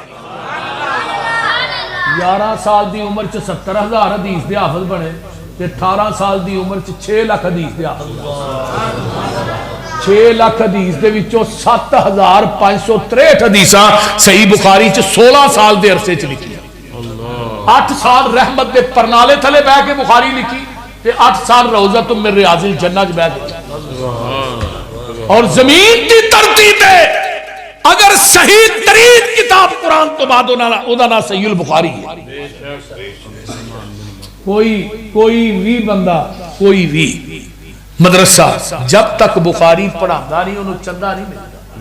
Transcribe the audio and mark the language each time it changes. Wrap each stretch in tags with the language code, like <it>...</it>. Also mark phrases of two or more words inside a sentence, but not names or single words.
<pa>11 سال دی عمر چ 70,000 حدیث دے حافظ بنے تے 18 سال دی عمر چ 6 لاکھ حدیث دے حافظ. 6 لاکھ حدیث دے وچوں 7,563 حدیثاں صحیح بخاری چ 16 سال دے عرصے چ لکھی. 8 سال رحمت دے پرنالے تھلے بہہ کے بخاری لکھی تے 8 سال</pa> <ar>روضة من رياض الجنة</ar> <pa>چ بہہ کے.</pa> <ur>اور زمین کی دھرتی پے اگر صحیح ترین کتاب قرآن تو بعد اودا نام صحیح البخاری ہے. کوئی بھی بندہ کوئی بھی مدرسہ جب تک بخاری پڑھاتا نہیں انہیں چندہ نہیں ملتا.</ur>